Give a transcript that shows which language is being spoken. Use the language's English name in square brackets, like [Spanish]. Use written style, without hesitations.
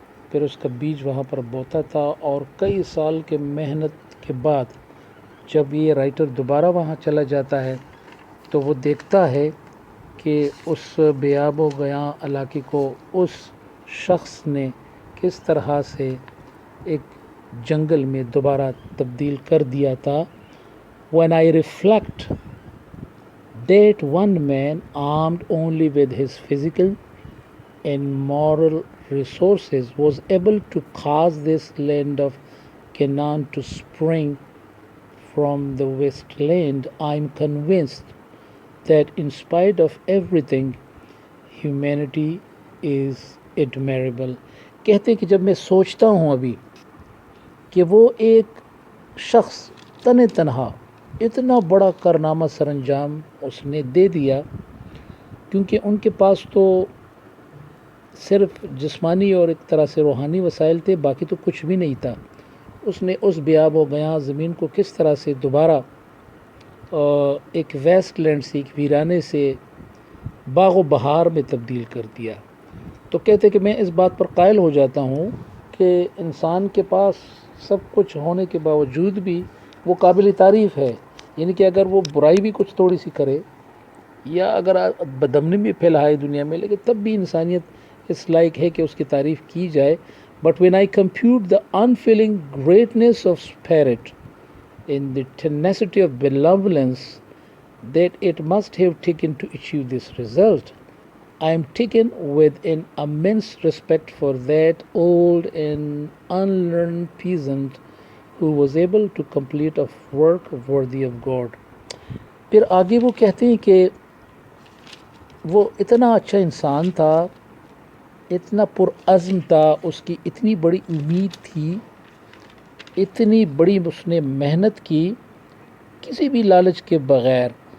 [Urdu] پھر اس کا بیج وہاں پر بوتا تھا اور کئی سال کے محنت کے بعد جب یہ رائٹر دوبارہ وہاں چلا جاتا ہے تو وہ دیکھتا ہے کہ اس بے آب و گیا علاقے کو اس شخص نے کس طرح سے ایک جنگل میں دوبارہ تبدیل کر دیا تھا. [English] When I reflect that one man armed only with his physical and moral resources was able to cause this land of Canaan to spring from the wasteland, I'm convinced that in spite of everything, humanity is admirable. [Urdu] کہتے ہیں کہ جب میں سوچتا ہوں ابھی کہ وہ ایک شخص تنہا اتنا بڑا کارنامہ سر انجام اس نے دے دیا، کیونکہ ان کے پاس تو صرف جسمانی اور ایک طرح سے روحانی وسائل تھے، باقی تو کچھ بھی نہیں تھا. اس نے اس بیاب و گیاں زمین کو کس طرح سے دوبارہ ایک ویسٹ لینڈ سے، ایک ویرانے سے باغ و بہار میں تبدیل کر دیا. تو کہتے کہ میں اس بات پر قائل ہو جاتا ہوں کہ انسان کے پاس سب کچھ ہونے کے باوجود بھی وہ قابل تعریف ہے. یعنی کہ اگر وہ برائی بھی کچھ تھوڑی سی کرے یا اگر بدامنی بھی پھیلائے دنیا میں، لیکن تب بھی انسانیت اس لائق ہے کہ اس کی تعریف کی جائے. [English] But when I compute the unfailing greatness of spirit in the tenacity of benevolence that it must have taken to achieve this result, I am taken with an immense respect for that old and unlearned peasant who was able to complete a work worthy of God. [Urdu] پھر آگے وہ کہتے ہیں کہ وہ اتنا اچھا انسان تھا، اتنا پرعزم تھا، اس کی اتنی بڑی امید تھی، اتنی بڑی اس نے محنت کی کسی بھی لالچ کے بغیر.